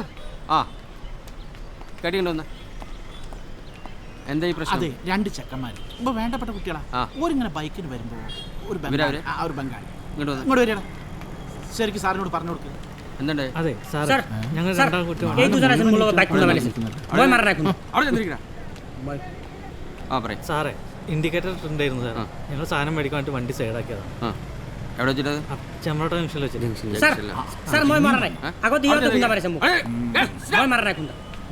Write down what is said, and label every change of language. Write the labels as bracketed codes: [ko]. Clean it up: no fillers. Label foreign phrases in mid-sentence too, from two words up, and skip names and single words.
[ml] കേട്ടിട്ടുണ്ടോ? എന്താ ഈ പ്രശ്നം? അതെ, 2 ചെക്കന്മാര് ഇപ്പൊ വേണ്ടപ്പെട്ട കുട്ടികളാ. ഓരിങ്ങനെ ബൈക്കിന് വരുമ്പോ ഒരു ബംഗാളി ഇങ്ങോട്ട് വരികയാണ്. ശരിക്കും സാറിനോട് പറഞ്ഞു കൊടുക്കുക. എന്തുണ്ട്? അതെ സാർ, ഞങ്ങൾ രണ്ടാം കുറ്റം [as] এই দুজন আছে মূল বাইক খুন্দা মারিছে, মই মারা নাই খুন্দা. [ml] അവിടെ ചെന്നിരിക്കടാ. പറയും സാറേ, ഇൻഡിക്കേറ്റർ ഉണ്ടായിരുന്നു സാർ, ഞങ്ങൾ സാധനം മേടിക്കാൻ വേണ്ടി വണ്ടി സൈഡാക്കിയതാണ്. എവിടെ വെച്ചിട്ടത്? ചെമ്പ്രോട്ട ജംഗ്ഷനിൽ വെച്ചിട്ട്. [as] স্যার মই মারা নাই, আগত ইহঁতে খুন্দা মাৰিছে মোক, মই মাৰা নাই খুন্দা.